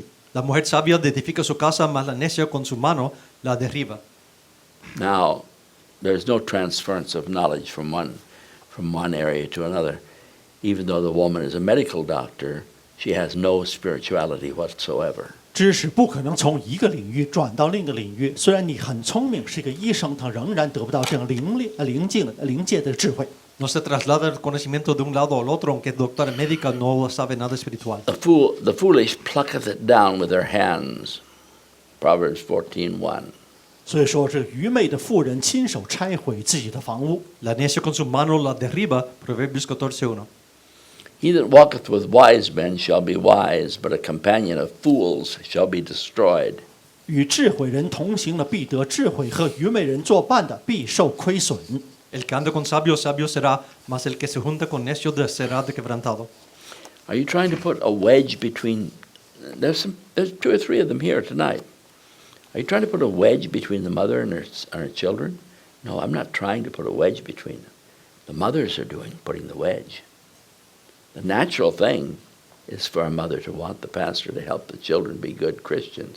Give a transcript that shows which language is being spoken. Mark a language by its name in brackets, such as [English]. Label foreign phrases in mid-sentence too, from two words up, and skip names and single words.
[Spanish] La mujer sabia edifica su casa, mas la necia con su mano la derriba. [English] Now, there's no transference of knowledge from one area to another. Even though the woman is a medical doctor, she has no spirituality whatsoever. [Chinese] 知识不可能从一个领域转到另一个领域。虽然你很聪明，是一个医生，他仍然得不到这样灵界的智慧。 [Spanish] No se traslada el conocimiento de un lado al otro, aunque es doctora médica, no sabe nada espiritual. [English] The foolish plucketh it down with their hands. Proverbs 14:1. [Chinese] 所以说，这愚昧的妇人亲手拆毁自己的房屋。 [Spanish] La necia con su mano la derriba, Proverbios 14:1. [English] He that walketh with wise men shall be wise, but a companion of fools shall be destroyed. [Chinese] 与智慧人同行的必得智慧，和愚昧人作伴的必受亏损。 [Spanish] El que anda con sabios, sabio será, mas el que se junta con necios será quebrantado. [English] Are you trying to put a wedge between? There's 2 or 3 of them here tonight. Are you trying to put a wedge between the mother and her children? No, I'm not trying to put a wedge between them. The mothers are putting the wedge. The natural thing is for a mother to want the pastor to help the children be good Christians.